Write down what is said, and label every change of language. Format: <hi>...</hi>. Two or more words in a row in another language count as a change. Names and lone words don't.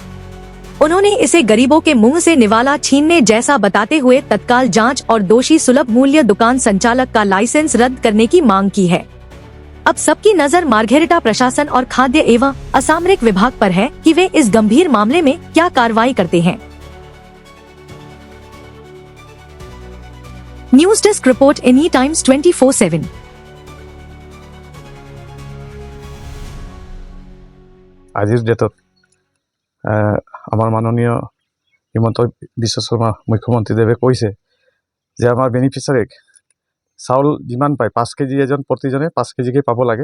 <hi>उन्होंने इसे गरीबों के मुंह से निवाला छीनने जैसा बताते हुए तत्काल जांच और दोषी सुलभ मूल्य दुकान संचालक का लाइसेंस रद्द करने की मांग की है। अब सबकी नजर मार्घेरिटा प्रशासन और खाद्य एवं असामरिक विभाग पर है कि वे इस गंभीर मामले में क्या कार्रवाई करते हैं।</hi> <en>News Desk Report Any Times 24/7.</en> <as>আজিৰ ডেটত আমাৰ মাননীয় হিমন্ত বিশ্ব শৰ্মা মুখ্যমন্ত্ৰীদেৱে কৈছে যে আমাৰ বেনিফিচাৰীক চাউল যিমান পায় 5 কেজি এজন প্ৰতিজনে 5 কেজিকৈ পাব লাগে।</as>